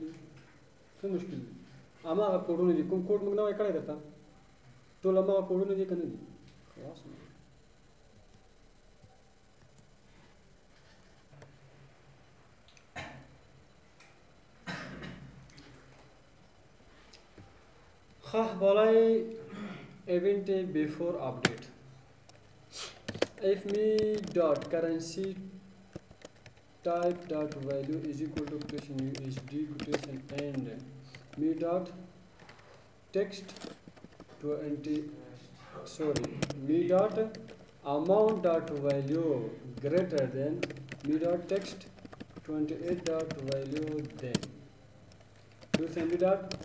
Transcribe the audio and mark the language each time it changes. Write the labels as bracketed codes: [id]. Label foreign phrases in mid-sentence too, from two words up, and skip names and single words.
[ps] څه مشکل دي اما هغه کوډونه دي کوم کوډ موږ نوی کړی درته ټول هماغه کوډونه دي که نه دي خلاص ښه بالای [en] event before update if me dot currency type dot value is equal to quotation USD quotation and me dot text me dot amount dot value greater than me dot text 28 dot value then me dot